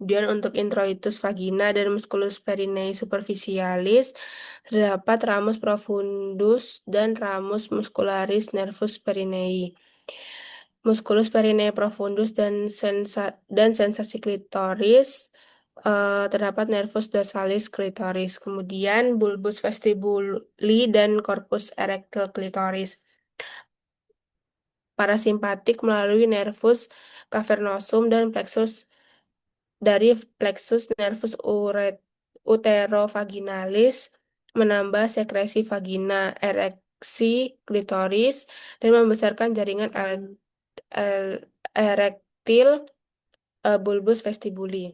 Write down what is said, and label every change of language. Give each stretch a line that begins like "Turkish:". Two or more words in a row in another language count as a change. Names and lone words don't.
Indonesian: Kemudian untuk introitus vagina dan musculus perineum superficialis, terdapat ramus profundus dan ramus muscularis nervus perineum. Musculus perineum profundus dan sensasi klitoris, terdapat nervus dorsalis klitoris. Kemudian bulbus vestibuli dan corpus erectile klitoris. Parasimpatik melalui nervus cavernosum dan plexus dari plexus nervus uterovaginalis, menambah sekresi vagina, ereksi klitoris, dan membesarkan jaringan erektil bulbus vestibuli.